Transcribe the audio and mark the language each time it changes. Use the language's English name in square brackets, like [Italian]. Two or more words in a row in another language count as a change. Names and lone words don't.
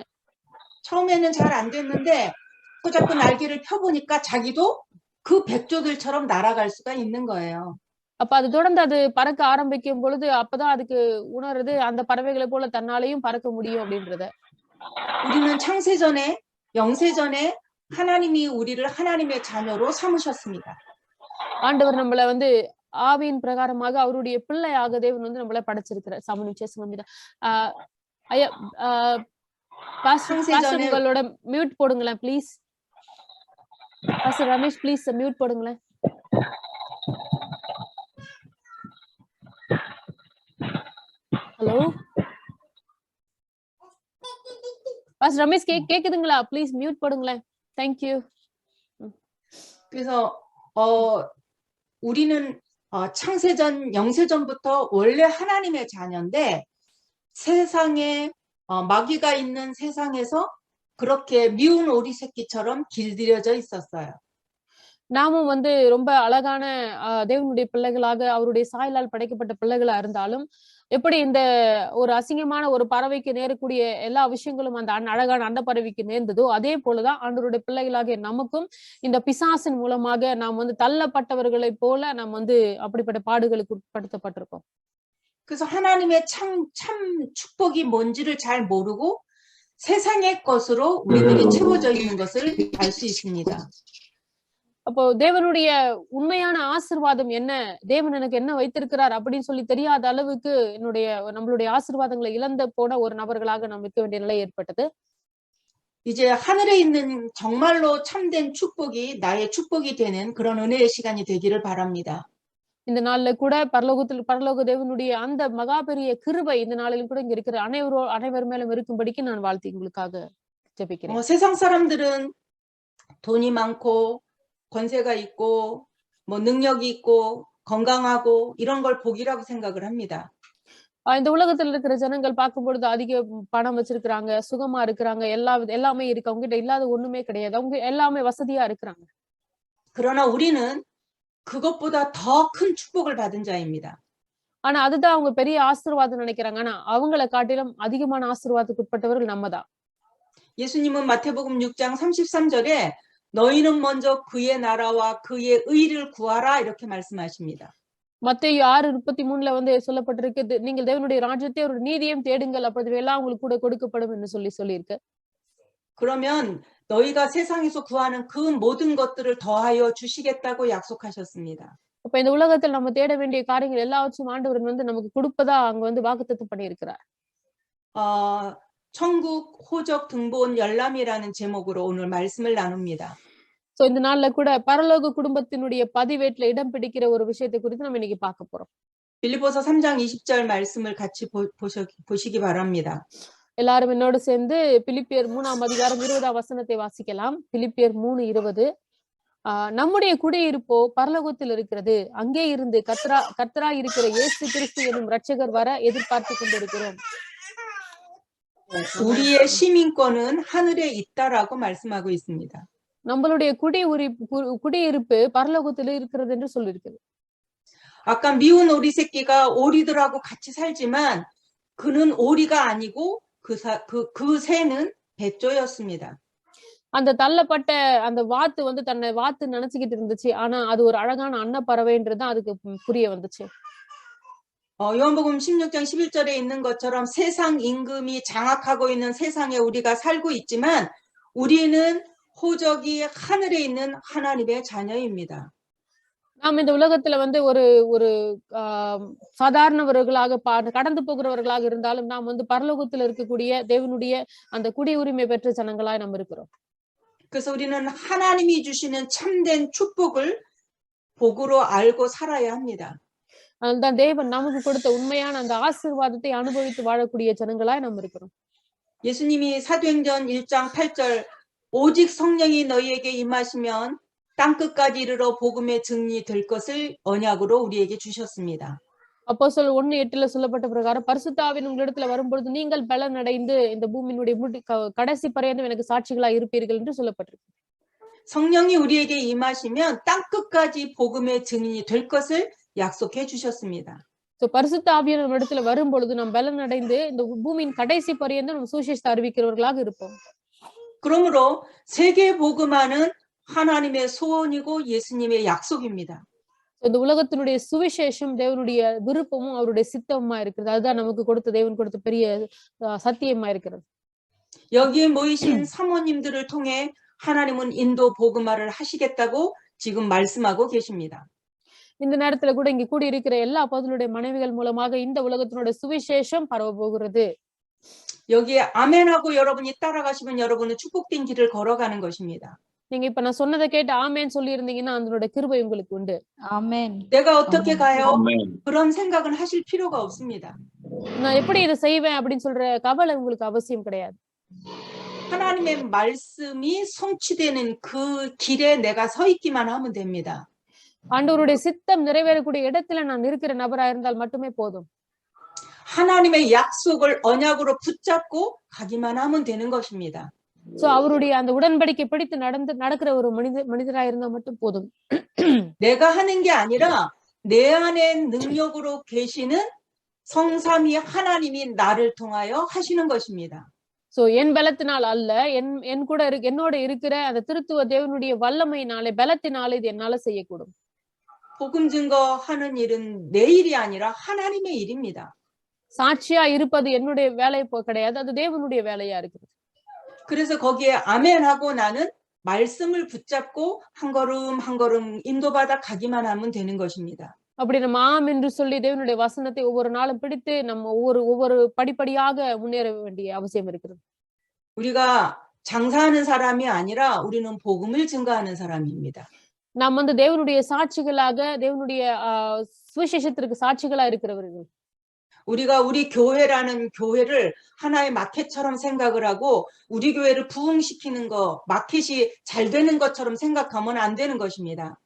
[Korean] 처음에는 잘 안 됐는데 자꾸 날개를 펴보니까 자기도 그 백조들처럼 날아갈 수가 있는 거예요. [Tamil] அப்ப அது தொடர்ந்து அது பறக்க ஆரம்பிக்கும் பொழுது அப்பதான் அதுக்கு உணருது அந்த பறவைகளை போல தன்னாலையும் பறக்க முடியும் அப்படின்றத. [Korean] 우리는 창세전에 영세전에 하나님이 우리를 하나님의 자녀로 삼으셨습니다. [Tamil] ஆண்டவர் நம்மள வந்து ஆவியின் பிரகாரமாக அவருடைய பிள்ளையாக தேவன் வந்து நம்மள படைச்சிருக்கிறார். சாமி நிச்சயமா. ஐயா பாஸ்டர் உங்களோட மியூட் போடுங்களேன் ப்ளீஸ். பாஸ்டர் ரமேஷ் [English] please mute [Tamil] போடுங்களேன். [English] hello pastor [Tamil] ரமேஷ் கேக்குதுங்களா? [English] please mute [Tamil] போடுங்களேன். [English] Thank you. [Korean] 그래서 우리는 창세전, 영세전부터 원래 하나님의 자녀인데 세상에 마귀가 있는 세상에서 그렇게 미운 오리 새끼처럼 길들여져 있었어요. [Tamil] நாமும் வந்து ரொம்ப அழகான தேவனுடைய பிள்ளைகளாக அவருடைய சாயலால் படைக்கப்பட்ட பிள்ளைகளா இருந்தாலும் எப்படி இந்த ஒரு அசிங்கமான ஒரு பறவைக்கு நேரக்கூடிய எல்லா விஷயங்களும் அந்த அழகான அண்ட பறவைக்கு நேர்ந்ததோ அதே போலதான் ஆண்டவருடைய பிள்ளைகளாகிய நமக்கும் இந்த பிசாசின் மூலமாக நாம் வந்து தள்ளப்பட்டவர்களை போல நாம் வந்து அப்படிப்பட்ட பாடுகளுக்கு உட்படுத்தப்பட்டிருக்கோம். [Korean] 그래서 하나님의 참 축복이 뭔지를 잘 모르고 세상의 것으로 우리들이 채워져 있는 것을 알 수 있습니다. [Tamil] அப்போ தேவனுடைய உண்மையான ஆசீர்வாதம் என்ன, தேவன் எனக்கு என்ன வைத்திருக்கிறார் அப்படின்னு சொல்லி தெரியாத அளவுக்கு நம்மளுடைய ஆசீர்வாதங்களை இழந்து போன ஒரு நபர்களாக நாம் இருக்க வேண்டிய நிலை ஏற்பட்டது. [Korean] 이제 하늘에 있는 정말로 참된 축복이 나의 축복이 되는 그런 은혜의 시간이 되기를 바랍니다. [Tamil] இந்த நாள்ல கூட பரலோக தேவனுடைய அந்த மகா பெரிய கிருபை இந்த நாளிலும் கூட இங்க இருக்கிற அனைவர் மேலும் இருக்கும்படிக்கு நான் வாழ்த்தி உங்களுக்காக ஜெபிக்கிறேன். [Korean] 세상 사람들은 돈이 많고 권세가 있고 뭐 능력이 있고 건강하고 이런 걸 복이라고 생각을 합니다. [Tamil] இந்த உலகத்துல இருக்கிற ஜனங்கள் பார்க்கும் பொழுது அதிக பணம் வச்சிருக்கிறாங்க, சுகமா இருக்கிறாங்க, எல்லாமே இருக்கு, அவங்க கிட்ட இல்லாத ஒண்ணுமே கிடையாது, அவங்க எல்லாமே வசதியா இருக்கிறாங்க. [Korean] 그러나 우리는 그것보다 더 큰 축복을 받은 자입니다. [Tamil] ஆனா அதுதான் அவங்க பெரிய ஆசீர்வாதம் நினைக்கிறாங்க. ஆனா அவங்கள காட்டிலும் அதிகமான ஆசீர்வாதத்துக்கு உட்பட்டவர்கள் நம்மதான். [Korean] 예수님은 마태복음 6장 33절에 너희는 먼저 그의 나라와 그의 의를 구하라 이렇게 말씀하십니다. [Tamil] மத்தேயு 6:33ல வந்து சொல்லப்பட்டிருக்கு, நீங்கள் தேவனுடைய ராஜ்யத்தை ஒரு நீதியையும் தேடுங்கள், அப்பொழுது எல்லாம் உங்களுக்கு கூட கொடுக்கப்படும் என்று சொல்லியிருக்கு. [Korean] 그러면 너희가 세상에서 구하는 그 모든 것들을 더하여 주시겠다고 약속하셨습니다. [Tamil] அப்ப இந்த உலகத்தில் நம்ம தேட வேண்டிய காரியங்கள் எல்லாவற்றையும் ஆண்டவர் வந்து நமக்கு கொடுப்பதா அங்க வந்து வாக்குத்தத்தம் பண்ணியிருக்கிறார். [Korean] 천국 호적 등본 열람이라는 제목으로 오늘 말씀을 나눕니다. [Tamil] சோ இந்த நாள்ல கூட பரலோக குடும்பத்தினுடைய பதிவேட்ல இடம் பிடிக்கிற ஒரு விஷயத்தை குறித்து நம்ம இன்னைக்கு பார்க்க போறோம். [Korean] 빌립보서 3장 20절 말씀을 같이 보시기 바랍니다. [Tamil] எல்லாரும் என்னோட சேர்ந்து பிலிப்பியர் 3ஆம் அதிகாரம் 20ஆம் வசனத்தை வாசிக்கலாம். பிலிப்பியர் 3:20. நம்முடைய குடியிருப்போ பரலோகத்தில் இருக்கிறது, அங்கே இருந்து கர்த்தரா இருக்கிற இயேசு கிறிஸ்து எனும் இரட்சகர் வர எதிர்பார்த்து கொண்டிருக்கிறோம். [Korean] 우리의 시민권은 하늘에 있다라고 말씀하고 있습니다. [Tamil] நம்மளுடைய குடியிருப்பு பரலோகத்தில் இருக்கிறது என்று சொல்லியிருக்கிறது. [Korean] 아까 미운 오리 새끼가 오리들하고 같이 살지만 그는 오리가 아니고 그 새는 배조였습니다. [Tamil] அந்த தள்ளப்பட்ட அந்த வாத்து வந்து தன்னை வாத்து நினைச்சுக்கிட்டு இருந்துச்சு, ஆனா அது ஒரு அழகான அன்னப்பறவைன்றதுதான் அதுக்கு புரிய வந்துச்சு. [Korean] 요한복음 16장 11절에 있는 것처럼 세상 임금이 장악하고 있는 세상에 우리가 살고 있지만 우리는 호적이 하늘에 있는 하나님의 자녀입니다. [Tamil] நாம் இந்த உலகத்துல வந்து ஒரு சாதாரணவர்களாக கடந்து போகிறவர்களாக இருந்தாலும் நாம் வந்து பரலோகத்தில் இருக்கக்கூடிய தேவனுடைய அந்த குடியுரிமை பெற்ற ஜனங்களாய் நாம் இருக்கிறோம். [Korean] 그래서 우리는 하나님이 주시는 참된 축복을 복으로 알고 살아야 합니다. [Tamil] அதுதான் தேவன் நமக்கு கொடுத்த உண்மையான அந்த ஆசீர்வாதத்தை அனுபவித்து வாழக்கூடிய ஜனங்களாய் நாம் இருக்கிறோம். [Korean] 예수님이 사도행전 1장 8절 오직 성령이 너희에게 임하시면 땅끝까지 이르러 복음의 증인이 될 것을 언약으로 우리에게 주셨습니다. [Tamil] அப்போஸ்தலர் 1:8ல சொல்லப்பட்ட பிரகாரம் பரிசுத்த ஆவி உங்களிடத்துல வரும்பொழுது நீங்கள் பலன் அடைந்து இந்த பூமியினுடைய கடைசி பரியந்தம் எனக்கு சாட்சிகளா இருப்பீர்கள் என்று சொல்லப்பட்டிருக்கு. [Korean] 성령이 우리에게 임하시면 땅끝까지 복음의 증인이 될 것을 약속해 주셨습니다. [Tamil] பரிசுத்த ஆவியானவர் நம்ம இடத்துல வரும்பொழுது நாம் பலன் அடைந்து இந்த பூமியின் கடைசி பரியந்தம் நம்ம சுவிசேஷத்தை அறிவிக்கிறவர்களாக இருப்போம். [Korean] 그러므로 세계 복음화는 하나님의 소원이고 예수님의 약속입니다. [Tamil] இந்த உலகத்தினுடைய சுவிசேஷம் தேவனுடைய விருப்பமும் அவருடைய சித்தமுமா இருக்கிறது. அதுதான் நமக்கு தேவன் கொடுத்த பெரிய சத்தியமா இருக்கிறது. [Korean] 여기에 모이신 사모님들을 통해 하나님은 인도 복음화를 하시겠다고 지금 말씀하고 계십니다. [Tamil] இந்த நேரத்துல கூட இங்க கூடி இருக்கிற எல்லா அப்போஸ்தலருடைய மனைவிகள் மூலமாக இந்த உலகத்தினுடைய சுவிசேஷம் பரவ போகிறது. [Korean] 여기에 아멘하고 여러분이 따라가시면 여러분은 축복된 길을 걸어가는 것입니다. [Tamil] நீங்க இப்ப நான் சொன்னதை கேட்டு ஆமென் சொல்லி இருந்தீங்கன்னா அதனுடைய கிருபை உங்களுக்கு உண்டு. Amen. [Korean] 내가 어떻게 아멘. 가요? 아멘. 그런 생각은 하실 필요가 없습니다. [Tamil] நான் எப்படி இதை செய்வேன் அப்படின்னு சொல்ற கவலை உங்களுக்கு அவசியம் கிடையாது. [Korean] 하나님의 말씀이 성취되는 그 길에 내가 서 있기만 하면 됩니다. [Tamil] ஆண்டவருடைய சித்தம் நிறைவேறக்கூடிய இடத்துல நான் இருக்கிற நபரா இருந்தால் மட்டுமே போதும். [Korean] 하나님의 약속을 언약으로 붙잡고 가기만 하면 되는 것입니다. [Tamil] சோ அவருடைய அந்த உடன்படிக்கை பிடித்து நடக்கிற ஒரு மனிதரா இருந்தா மட்டும் போதும். [Korean] 내가 하는 게 아니라 내 안에 능력으로 계시는 성삼위 하나님이 나를 통하여 하시는 것입니다. [Tamil] சோ என் பலத்தினால் அல்ல, என் கூட என்னோட இருக்கிற அந்த திருத்துவ தேவனுடைய வல்லமையினாலே பலத்தினாலே இது என்னால செய்யக்கூடும். [Korean] 복음 증거하는 일은 내 일이 아니라 하나님의 일입니다. [Tamil] சாட்சியா இருப்பது என்னுடைய வேலை கிடையாது, அது தேவனுடைய வேலையா இருக்குது. [Korean] 그래서 거기에 아멘하고 나는 말씀을 붙잡고 한 걸음 한 걸음 인도받아 가기만 하면 되는 것입니다. [Tamil] அப்படி நம்ம ஆம் என்று சொல்லி தேவனுடைய வசனத்தை ஒவ்வொரு நாளும் பிடித்து நம்ம ஒவ்வொரு படிப்படியாக முன்னேற வேண்டிய அவசியம் இருக்கிறது. [Korean] 우리가 장사하는 사람이 아니라 우리는 복음을 증거하는 사람입니다. [Tamil] நாம் வந்து தேவனுடைய சாட்சிகளாக தேவனுடைய சுவிசேஷத்திற்கு சாட்சிகளா இருக்கிறவர்கள். [Korean] 우리가 우리 교회라는 교회를 하나의 마켓처럼 생각을 하고 우리 교회를 부흥시키는 거, 마켓이 잘 되는 것처럼 생각하면 안 되는 것입니다.